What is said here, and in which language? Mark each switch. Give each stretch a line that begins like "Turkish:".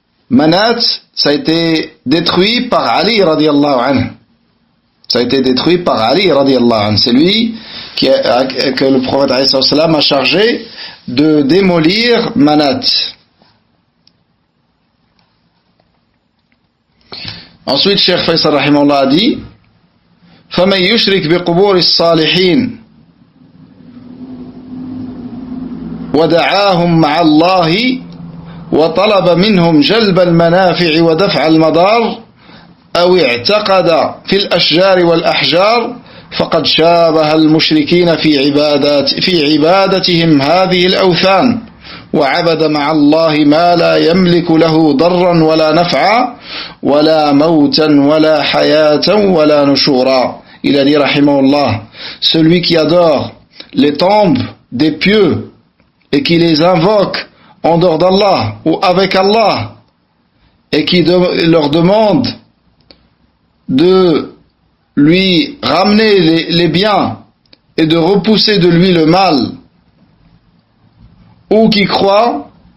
French: Manat, ça a été détruit par Ali radiallahu anhu. Ça a été détruit par Ali radiallahu anhu. C'est lui que le prophète alayhi salam a chargé de démolir Manat. Ensuite, Cheikh Faisal rahimahullah a dit
Arabic: فَمَنْ يُشْرِكْ بِقُبُورِ الصَّالِحِينَ وَدَعَاهُمْ مَعَ اللَّهِ وطلب منهم جلب المنافع ودفع المضار أو اعتقد في الأشجار والأحجار فقد شابه المشركين في عبادتهم هذه الأوثان وعبد مع الله ما لا يملك له ضرا ولا نفعا ولا موتا ولا حياة ولا نشورا.
French: Il a dit rahimahullah, celui qui adore les tombes des pieux et qui les invoque en dehors d'Allah ou avec Allah et qui leur demande de lui ramener les biens et de repousser de lui le mal, ou qui croit